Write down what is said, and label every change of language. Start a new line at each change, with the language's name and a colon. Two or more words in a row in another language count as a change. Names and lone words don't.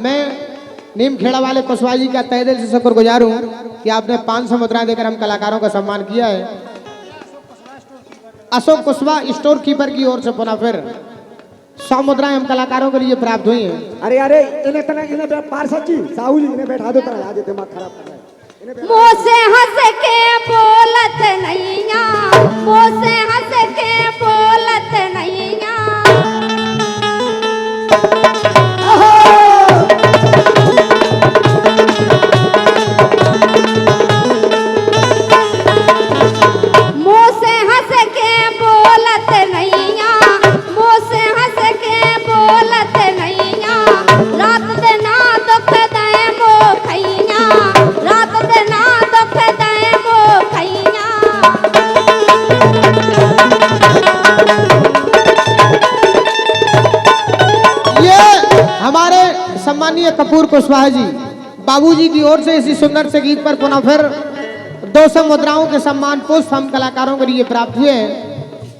Hindi: मैं नीम खेड़ा वाले कुशवाहा जी का तहे दिल से शुक्रगुजार हूँ कि आपने 500 मुद्राएं देकर हम कलाकारों का सम्मान किया है। अशोक कुशवाहा
English: store keeper
Hindi: की ओर से पुनः फिर 100 मुद्राएं हम कलाकारों के लिए प्राप्त हुई हैं। अरे अरे इन्हें पार्षद जी साहू जी इन्हें बैठा दो तरह आज दिमाग खराब कर रहा है।
Bundeli: मुँह से हंस के बोलत नैया मुँह से हंस के बोलत नैया मुँह से हंस के बोलत नैया मुँह से हंस के बोलत नैया रात दिन दुख दे मो खैया रात दिन दुख दे मो खैया
Hindi: ये हमारे सम्मानीय कपूर कुशवाहा जी बाबूजी की ओर से इसी सुंदर से गीत पर पुनः फिर 200 मुद्राओं के सम्मान पुष्प हम कलाकारों के लिए प्राप्त हुए हैं।